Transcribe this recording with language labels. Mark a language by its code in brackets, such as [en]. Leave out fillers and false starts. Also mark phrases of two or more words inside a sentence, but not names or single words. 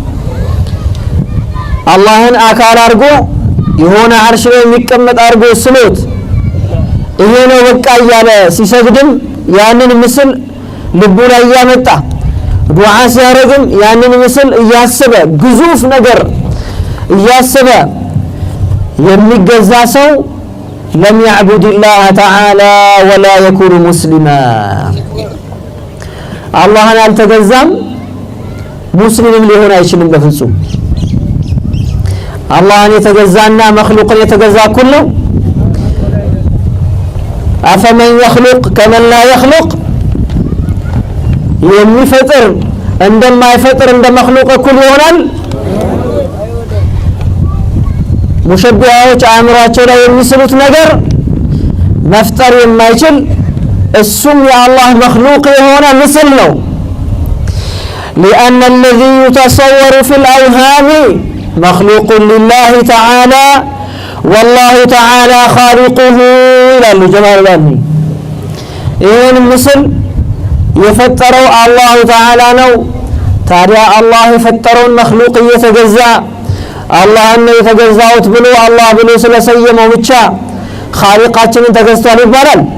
[am] አላህን አካል አድርጎ የሆነ አርሽ ላይ የሚቀመጥ አድርጎ ስሎት ይሄ ነው በቃ እያለ ሲሰግድም ያንን ምስል ልቡ ላይ ያመጣ ዱዓ ሲያረግም ያንን ምስል እያሰበ ግዙፍ ነገር እያሰበ የሚገዛ ሰው [ar] لم يعبد الله تعالى ولا يكون مسلما [am] አላህን አልተገዛም ሙስሊምም ሊሆን አይችልም በፍጹም አላህን የተገዛና መخلوقን የተገዛ ሁሉ [ar] أفمن يخلق كمن لا يخلق [am] የሚፈጥር እንደማይፈጥር እንደ መخلوق እኩል ይሆናል ሙሸቢሃዎች አእምሯቸው ላይ የሚስሉት ነገር መፍጠር የማይችል እሱም የአላህ መخلوق የሆነ ምስል ነው [ar] لأن الذي يتصور في الأوهام مخلوق لله تعالى والله تعالى خالقه [am] ይላሉ ጀማል ባኒ ይህን ምስል የፈጠረው [ar] الله تعالى [am] ነው ታዲያ አላህ የፈጠረውን መخلوق እየተገዛ አላህን የተገዛውት ብሎ አላህ ብሎ ስለሰየመው ብቻ ኻሊቃችንን ተገዝቷል ይባላል